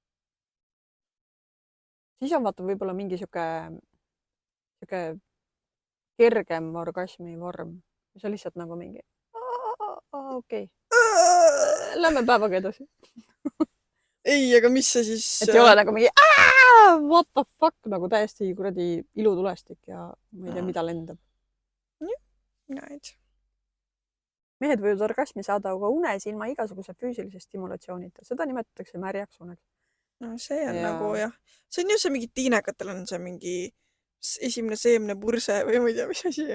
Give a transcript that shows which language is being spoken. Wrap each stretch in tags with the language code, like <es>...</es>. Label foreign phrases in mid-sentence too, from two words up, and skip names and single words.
<et>Siis on vaata võib-olla mingi sihuke kergem orgasmi vorm. See on lihtsalt nagu mingi okei. Lähme päevaga edasi. Ei, aga mis see siis... Et ei ole nagu mingi</et> <en>what the fuck,</en> <et>nagu täiesti kuradi ilutulestik ja ma ei tea, mida lendab. Näed. Mehed võivad orgasmi saada aga unes ilma igasuguse füüsilise stimulatsioonita. Seda nimetatakse märjaks uneks. No see on nagu jah. See on ju see mingi tiinekatel on see mingi esimene seemne purse või ma ei tea, mis asi.</et>